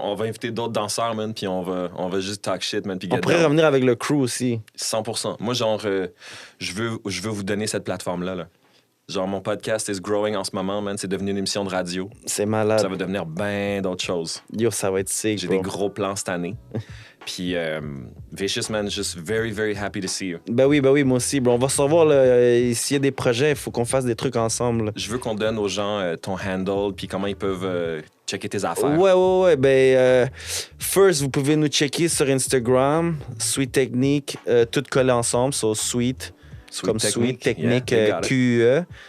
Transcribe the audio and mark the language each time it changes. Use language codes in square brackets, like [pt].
[fr] On va inviter d'autres danseurs, man, puis on va juste [en] talk shit, [fr] man, puis on pourrait revenir avec le crew aussi. 100%. Moi, genre, je veux vous donner cette plateforme-là, là. Genre, mon podcast [en] is growing [fr] en ce moment, man. C'est devenu une émission de radio. C'est malade. Ça va devenir bien d'autres choses. Yo, ça va être sick, J'ai des gros plans cette année. [en] Puis, Vicious, man, just very, very happy to see you. [fr] Ben oui, moi aussi. Bro. On va se revoir, s'il y a des projets, il faut qu'on fasse des trucs ensemble. Là. Je veux qu'on donne aux gens ton handle, puis comment ils peuvent checker tes affaires. Ouais. Ben, first, vous pouvez nous checker sur Instagram, Sweet Technique, tout collé ensemble, so Sweet comme Sweet Technique, QE.